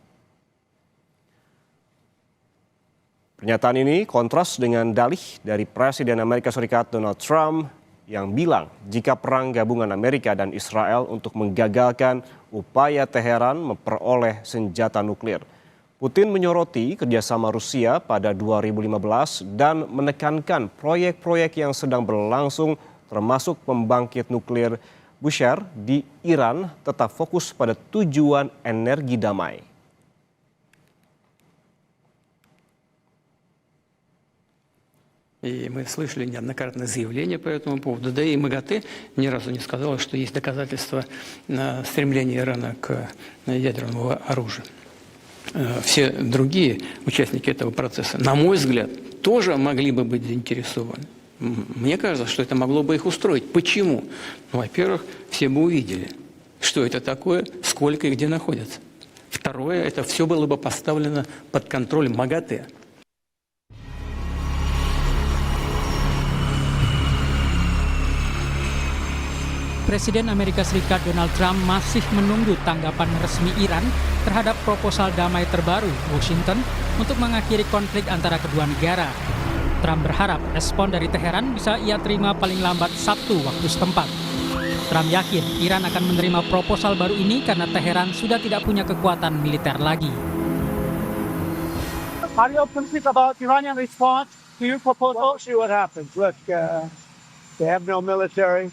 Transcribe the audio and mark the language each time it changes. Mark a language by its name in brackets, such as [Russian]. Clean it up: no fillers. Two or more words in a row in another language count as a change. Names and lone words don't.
[Indonesian] Pernyataan ini kontras dengan dalih dari Presiden Amerika Serikat Donald Trump yang bilang jika perang gabungan Amerika dan Israel untuk menggagalkan upaya Teheran memperoleh senjata nuklir. Putin menyoroti kerjasama Rusia pada 2015 dan menekankan proyek-proyek yang sedang berlangsung termasuk pembangkit nuklir Bushehr di Iran tetap fokus pada tujuan energi damai. [Russian] И мы слышали неоднократные заявления по этому поводу. Да и МАГАТЭ ни разу не сказала, что есть доказательства стремления Ирана к ядерному оружию. Все другие участники этого процесса, на мой взгляд, тоже могли бы быть заинтересованы. Мне кажется, что это могло бы их устроить. Почему? Во-первых, все бы увидели, что это такое, сколько и где находится. Второе, это все было бы поставлено под контроль МАГАТЭ. [Indonesian] Presiden Amerika Serikat Donald Trump masih menunggu tanggapan resmi Iran terhadap proposal damai terbaru Washington untuk mengakhiri konflik antara kedua negara. Trump berharap respon dari Teheran bisa ia terima paling lambat Sabtu waktu setempat. Trump yakin Iran akan menerima proposal baru ini karena Teheran sudah tidak punya kekuatan militer lagi. [English] Are you optimistic about Iranian response to your proposal? See what happens. Look, they have no military.